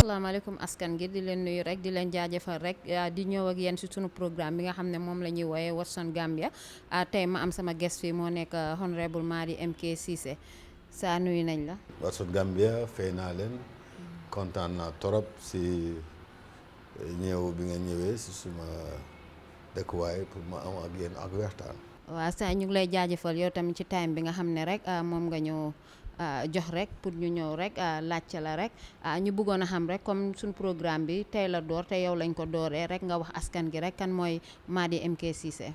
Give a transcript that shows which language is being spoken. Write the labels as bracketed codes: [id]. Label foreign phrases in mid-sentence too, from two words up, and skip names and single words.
[wo] asalaamaaleykum askan gi di leen nuyu rek di leen jaajëfal rek di ñëw ak yéen si sunu programme bi nga xam ne moom la ñuy wooyee What's on Gambia tey ma am sama guest fii moo nekk honorable Madi M.K Ceesay saa nuyu nañ la. What's on Gambia fay naa leen kontaan naa torop si ñëw bi nga ñëwee si suma dëkkuwaay pour ma am ak yéen ak waxtaan. waaw saa ñu ngi lay jaajëfal yow tamit ci time bi nga xam ne rek moom nga ñëw jox rek pour ñu ñëw rek laajte la rek ñu bëggoon a xam rek comme suñ programme bi tey la door te yow lañ ko dooree rek nga wax askan gi rek kan mooy Madi M.K Ceesay.